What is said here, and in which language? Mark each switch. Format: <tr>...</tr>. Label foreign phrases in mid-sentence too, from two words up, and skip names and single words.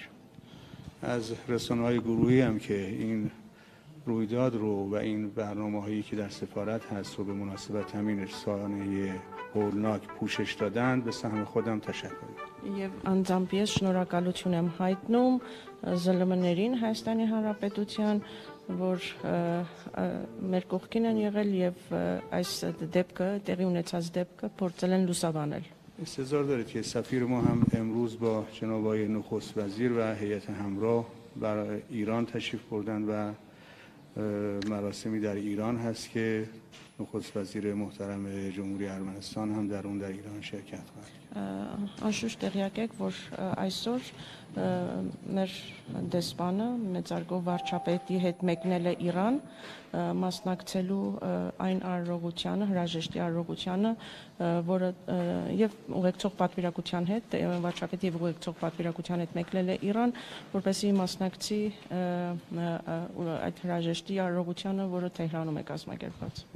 <fa>از رسانه‌های گروهی هم که این رویداد رو و این برنامه‌هایی که در سفارت هست رو به مناسبت همین رسانه هولناک پوشش دادن به سهم خودم تشکر می‌کنم.</fa> <hy>Եվ անձամբ ես շնորհակալություն եմ հայտնում ԶԼՄ-ներին Հայաստանի Հանրապետության, որ մեր կողքին են եղել եւ այս դեպքը, տեղի ունեցած դեպքը փորձել են լուսաբանել.</hy> <fa>استظهار دارید که سفیر ما هم امروز با جناب آقای نخست وزیر و هیئت همراه برای ایران تشریف بردن و مراسمی در ایران هست که نخست وزیر محترم جمهوری ارمنستان هم در اون در ایران شرکت خواهد کرد.</fa> <hy>Անշուշտ տեղյակ եք, որ այսօր մեր դեսպանը մեծարգո վարչապետի հետ մեկնել է Իրան, մասնակցելու այն արարողությանը, հրաժեշտի արարողությանը, որը եւ ուղեկցող պատվիրակության հետ, վարչապետի եւ ուղեկցող պատվիրակության հետ մեկնել է Իրան, որպեսզի մասնակցի այդ հրաժեշտի արարողությանը, որը Թեհրանում է կազմակերպված.</hy>